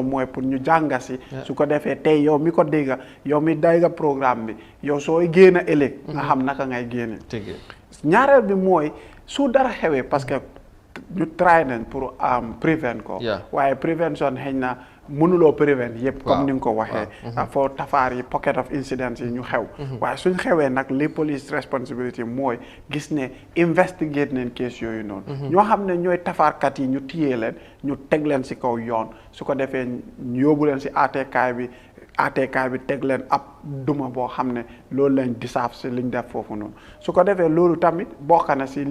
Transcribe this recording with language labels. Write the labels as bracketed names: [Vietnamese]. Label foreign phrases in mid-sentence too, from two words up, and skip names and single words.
[Wolof] mooy pour ñu jànga si su ko defee tey yow mi ko dégga yow mi dégga programme bi yow sooy génn ëllëg nga xam naka ngay génne ñaareel bi mooy su dara xewee [French] parce que [Wolof] ñu try nañ pour prevent ko waaye prévention xëy na mënuloo prevent yëpp comme ni nga ko waxee foo tafaar yi [English] pocket of incidents [Wolof] yi ñu xew waaye suñ xewee nag li [English] police responsibility [Wolof] mooy gis ne investigate nañ case yooyu noonu ñoo xam ne ñooy tafaarkat yi ñu tiyee leen ñu teg leen si kaw yoon su ko defee ñu yóbbu leen si ATK bi teg leen ab duma boo xam ne loolu lañ disaaf si liñ def foofu noonu su ko defee loolu tamit bokk na si